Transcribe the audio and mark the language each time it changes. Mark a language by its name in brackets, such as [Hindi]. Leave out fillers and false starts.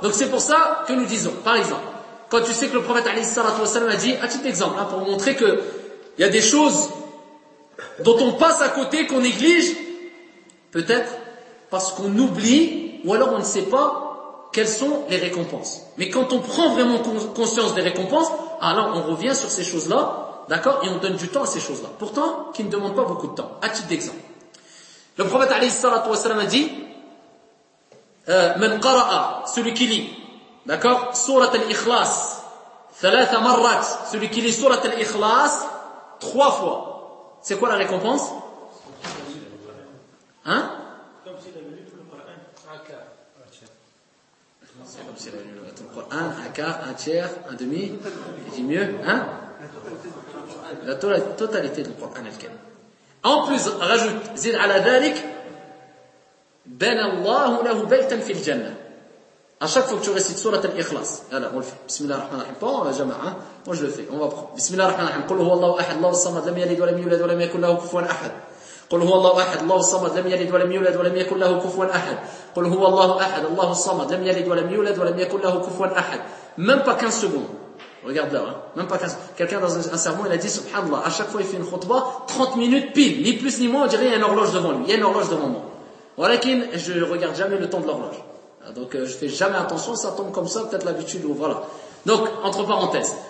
[French] Donc c'est pour ça que nous disons, par exemple, quand tu sais que le prophète alayhi salatu wasalam a dit, à titre d'exemple, hein, pour montrer que il y a des choses dont on passe à côté, qu'on néglige, peut-être parce qu'on oublie, ou alors on ne sait pas quelles sont les récompenses. Mais quand on prend vraiment conscience des récompenses, alors on revient sur ces choses-là, d'accord, et on donne du temps à ces choses-là. Pourtant, qui ne demandent pas beaucoup de temps. À titre d'exemple, le prophète alayhi salatu wasalam a dit, [Arabic] من قرأ سلكلي d'accord سورة الإخلاص ثلاث مرات سلكلي سورة الإخلاص [French] 3 fois c'est quoi la récompense hein comme s'il avait lu tout le Coran un quart un tiers un demi il dit mieux hein la totalité du Coran al-Karim en plus rajoute [Arabic] zid ala dhalik بنى الله له بيتا في الجنة. [French] À chaque fois que tu récites سورة الإخلاص. Alors, on le fait. [Arabic] بسم الله الرحمن الرحيم. [French] Bon, la jama'a. Moi, je le fais. On va prendre. [Arabic] بسم الله الرحمن الرحيم. قل هو الله أحد. الله الصمد. لم يلد ولم يولد ولم يكن له كفوا أحد. قل هو الله أحد. الله الصمد. لم يلد ولم يولد ولم يكن له كفوا أحد. قل هو الله أحد. الله الصمد. لم يلد ولم يولد ولم يكن له كفوا أحد. [French] Même pas 15 secondes. Regarde là, hein. Même pas 15 secondes. Quelqu'un dans un sermon, il a dit, subhanallah, à chaque fois, il fait une khutba, 30 minutes pile. Ni plus ni moins, on dirait, il y a une horloge devant lui. Il y a une horloge devant moi. Walakin, je regarde jamais le temps de l'horloge. Donc, je fais jamais attention, ça tombe comme ça, peut-être l'habitude ou voilà. Donc, entre parenthèses.